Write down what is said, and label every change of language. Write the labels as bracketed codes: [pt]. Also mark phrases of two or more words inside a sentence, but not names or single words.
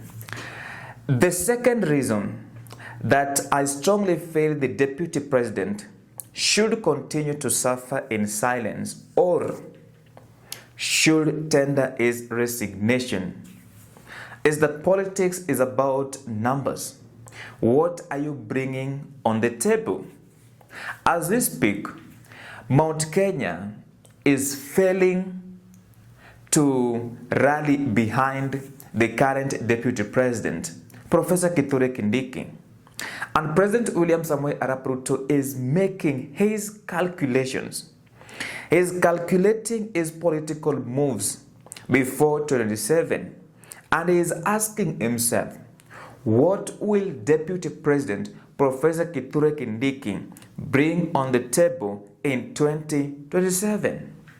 [en] The second reason that I strongly feel the Deputy President should continue to suffer in silence, or should tender his resignation, is that politics is about numbers. What are you bringing on the table? As we speak, Mount Kenya is failing to rally behind the current Deputy President, Professor Kithure Kindiki. And President William Samoei Arap Ruto is making his calculations. He's calculating his political moves before 2027, and he is asking himself, what will Deputy President Professor Kithure Kindiki bring on the table in 2027?